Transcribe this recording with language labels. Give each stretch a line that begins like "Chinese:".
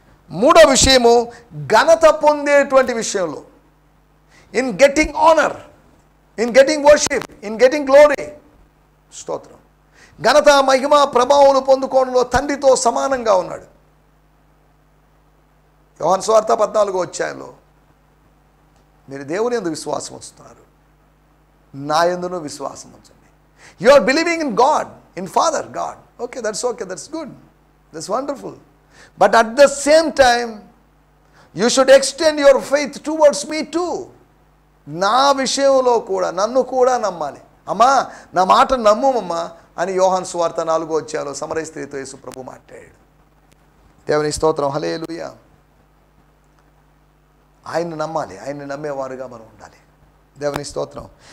Telugu: మూడో విషయము ఘనత పొందేటువంటి విషయంలో, in getting honour, in getting worship, in getting glory. స్తోత్రం. ఘనత, మహిమ, ప్రభావాలు పొందుకోవడంలో తండ్రితో సమానంగా ఉన్నాడు. యోహాను సువార్త 14వ అధ్యాయంలో, మీరు దేవుని యందు విశ్వాసం ఉంచుతున్నారు, నా యందును విశ్వాసం ఉంచండి.
English: You are believing in God, in Father God. Okay, that's good. That's wonderful. But at the same time, you should extend your faith towards me too.
Telugu: నా విషయంలో కూడా నన్ను కూడా నమ్మాలి. అమ్మా నా మాట నమ్ముమమ్మా అని యోహాను సువార్త 4వ అధ్యాయంలో సమరయ స్త్రీతో యేసు ప్రభు మాట్లాడాడు. దేవుని స్తోత్రం. హల్లెలూయా. ఆయన్ని నమ్మాలి, ఆయన్ని నమ్మేవారుగా మనం ఉండాలి. దేవుని స్తోత్రం.